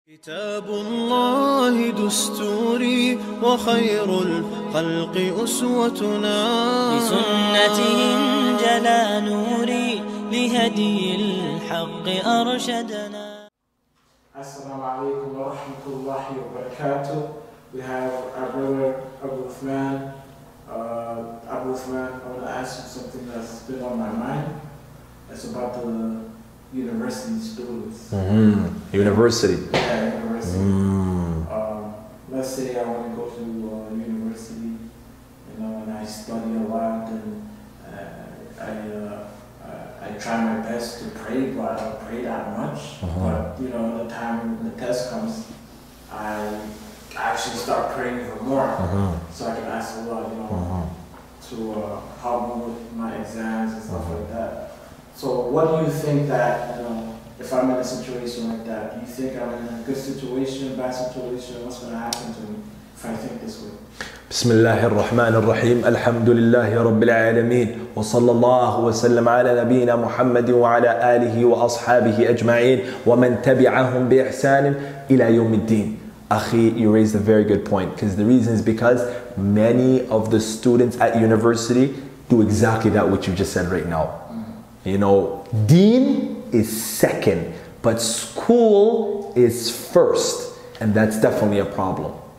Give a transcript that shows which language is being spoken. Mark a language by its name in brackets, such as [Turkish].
[Arabic] كتاب الله دستوري وخير الخلق أسوتنا بسنته انجلى نوري لهدي الحق أرشدنا. Assalamu alaikum wa rahmatullahi wa barakatuh. [English] We have our brother Abu Uthman. Abu Uthman, I want to ask you something that's been on my mind. It's about the university students. University. Yeah, university. Let's say I want to go to university, and I study a lot, and I try my best to pray, but I don't pray that much. But the time the test comes, I actually start praying even more, so I can ask Allah, to help me with my exams and stuff like that. So what do you think that, if I'm in a situation like that, do you think I'm in a good situation, bad situation, what's going to happen to me if I think this way? [Arabic] بسم الله الرحمن الرحيم الحمد لله رب العالمين وصلى الله وسلم على نبينا محمد وعلى آله وأصحابه أجمعين ومن تبعهم بإحسان إلى يوم الدين. [English] Akhi, you raised a very good point, because the reason is because many of the students at university do exactly that which you just said right now. Deen is second, but school is first, and that's definitely a problem.